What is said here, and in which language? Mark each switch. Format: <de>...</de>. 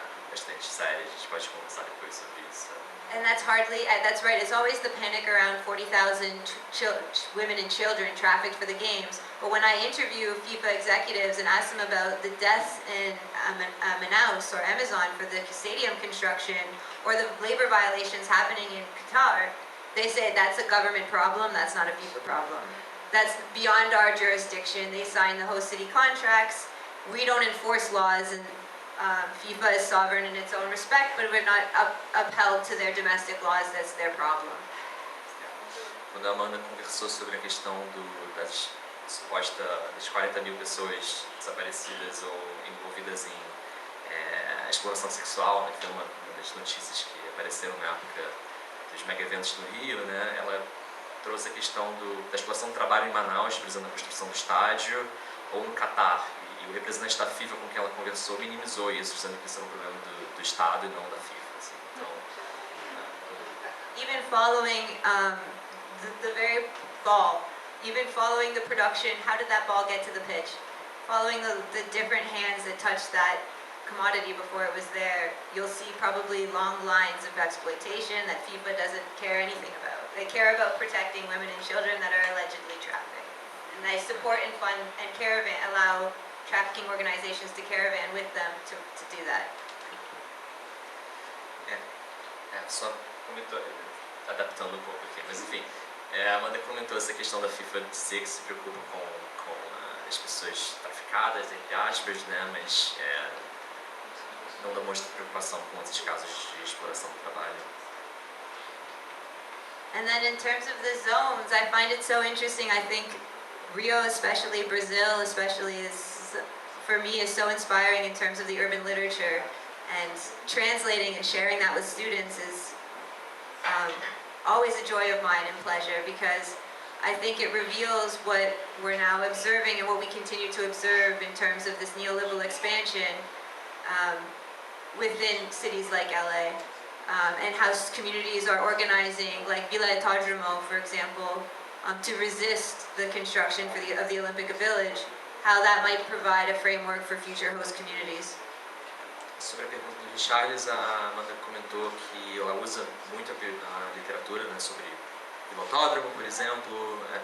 <pt>Bastante séria. A gente pode conversar depois sobre isso.</pt> <en>And that's right, it's always the panic around 40,000 women and children trafficked for the games. But when I interview FIFA executives and ask them about the deaths in Manaus or Amazon for the stadium construction, or the labor violations happening in Qatar, they say that's a government problem, that's not a FIFA problem. That's beyond our jurisdiction. They sign the host city contracts. We don't enforce laws, and FIFA is sovereign in its own respect, but we're not upheld to their domestic laws. That's their problem.</en> <pt>Quando a Amanda conversou sobre a questão das 40 mil pessoas desaparecidas ou envolvidas em exploração sexual, né, que foi uma das notícias que apareceram na época dos mega eventos no Rio, né, ela trouxe a questão da exploração do trabalho em Manaus, visando a construção do estádio, ou no Catar. E o representante da FIFA com quem ela conversou minimizou isso, dizendo que isso era um problema do Estado e não da FIFA. Assim. Então,</pt> <en>even following the very ball, even following the production, how did that ball get to the pitch? Following the different hands that touched that commodity before it was there, you'll see probably long lines of exploitation that FIFA doesn't care anything about. They care about protecting women and children that are allegedly trafficked. And they support and fund and allow trafficking organizations to caravan with them to do that.</en> <pt>Só comentou, adaptando um pouco aqui, mas enfim, a Amanda comentou essa questão da FIFA dizer que se preocupa com as pessoas traficadas, entre aspas, né, mas não demonstra preocupação com esses casos de exploração do trabalho.</pt> <en>And then in terms of the zones, I find it so interesting. I think Rio, especially Brazil, especially for me is so inspiring in terms of the urban literature, and translating and sharing that with students is always a joy of mine and pleasure, because I think it reveals what we're now observing and what we continue to observe in terms of this neoliberal expansion within cities like LA, and how communities are organizing, like Vila Autódromo, for example, to resist the construction of the Olympic Village, how that might provide a framework for future host communities.</en> <pt>Sobre a pergunta do Richarles, a Amanda comentou que ela usa muito a literatura, né, sobre o autódromo, por exemplo.</pt>